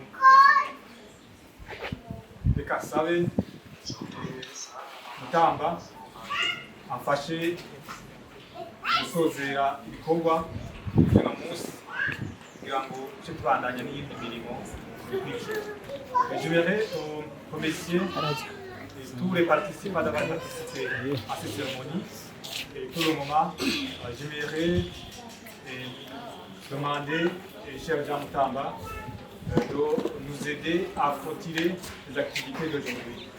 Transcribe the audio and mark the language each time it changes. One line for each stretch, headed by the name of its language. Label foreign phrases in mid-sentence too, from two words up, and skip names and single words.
Rundi: reka sabe Mutamba amfashe gusozera ibikorwa uno munsi kugira ngo duce tubandanya n'iyindi mirimo ikurikira.
French: Je voudrais remercier tous les participants d'avoir participé à cette cérémonie. Et pour le moment, j'aimerais demander, cher Jean Mutamba, de nous aider à clôturer les activités d'aujourd'hui.